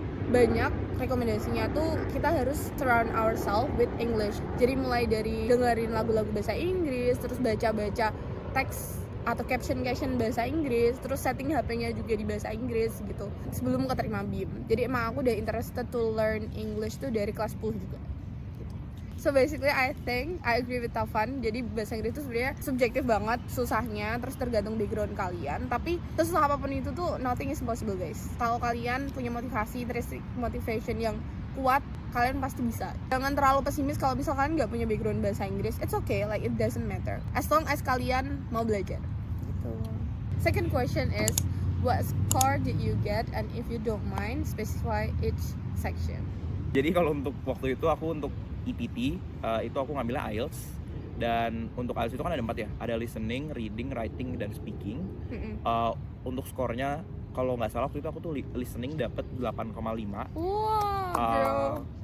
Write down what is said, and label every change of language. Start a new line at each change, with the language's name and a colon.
Indonesian: banyak rekomendasinya tuh kita harus
English: surround ourselves with English.
Indonesian: Jadi mulai dari dengerin lagu-lagu bahasa Inggris, terus baca-baca teks atau caption bahasa Inggris, terus setting HP-nya juga di bahasa Inggris gitu sebelum keterima BIM. Jadi emang aku udah
English: interested to learn English
Indonesian: tuh dari kelas 10 juga gitu.
English: So basically I think I agree with Taufan.
Indonesian: Jadi bahasa Inggris itu sebenarnya subjektif banget susahnya, terus tergantung background kalian. Tapi sesusah apapun itu tuh
English: nothing is impossible guys.
Indonesian: Kalau kalian punya motivasi, motivation yang kuat, kalian pasti bisa. Jangan terlalu pesimis kalau misalkan nggak punya background bahasa Inggris.
English: It's okay, like it doesn't matter. As long as
Indonesian: kalian mau belajar. Gitu.
English: Second question is, what score did you get, and if you don't mind, specify each section.
Indonesian: Jadi kalau untuk waktu itu aku untuk EPT itu aku ngambilnya IELTS. Dan untuk IELTS itu kan ada 4 ya, ada listening, reading, writing, dan speaking. Untuk skornya kalau nggak salah waktu itu aku tuh listening dapat 8,5. Wow,